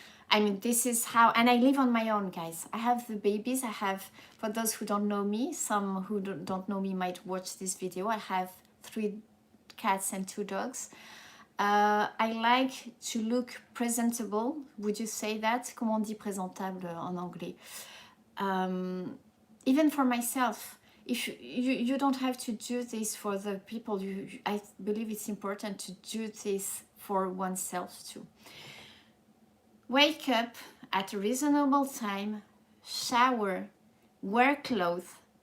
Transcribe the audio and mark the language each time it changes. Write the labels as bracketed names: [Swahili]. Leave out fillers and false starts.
[English] I mean, this is how, and I live on my own, guys. I have the babies. I have, for those who don't know me, some who don't know me might watch this video. I have 3 cats and 2 dogs. I like to look presentable. Would you say that? [French] Comment on dit présentable en anglais? [English] Even for myself, if you don't have to do this for the people, I believe it's important to do this for oneself too. Wake up at a reasonable time, shower, wear clothes.